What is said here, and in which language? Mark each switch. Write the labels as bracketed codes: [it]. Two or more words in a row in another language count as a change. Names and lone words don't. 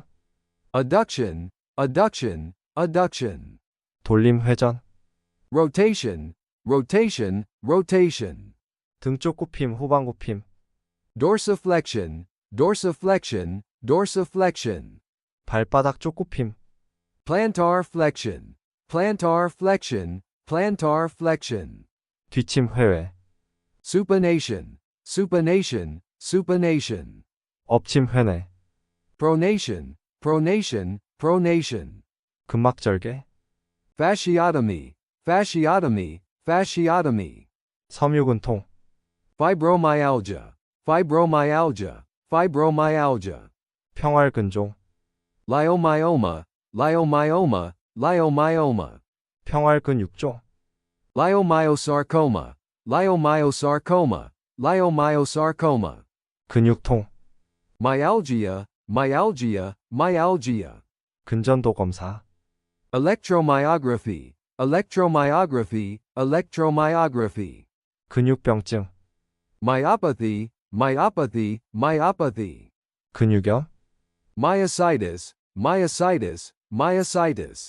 [en] adduction, adduction, adduction, [ko] 돌림, 회전, [en] rotation, rotation, rotation, [ko] 등쪽 굽힘, 후방 굽힘, [en] dorsiflexion, dorsiflexion, dorsiflexion, [ko] 발바닥 쪽 굽힘, [en] plantar flexion, plantar flexion, plantar flexion, [ko] 뒤침, 회외, [en] supination, supination, supination, [ko] 엎침, 회내, [en] pronation, pronation, pronation, [ko] 근막절개, [en] fasciotomy, fasciotomy, fasciotomy, [ko] 섬유근통, [en] fibromyalgia, fibromyalgia, fibromyalgia, [ko] 평활근종, [en] leiomyoma, leiomyoma, leiomyoma. [ko] 평활근육종, [en] Leiomyosarcoma, leiomyosarcoma, leiomyosarcoma. [ko] 근육통, [en] Myalgia, myalgia, myalgia. [ko] 근전도 검사, [en] Electromyography, electromyography, electromyography. [ko] 근육병증, [en] Myopathy, myopathy, myopathy. [ko] 근육염, [en] Myositis, myositis, myositis.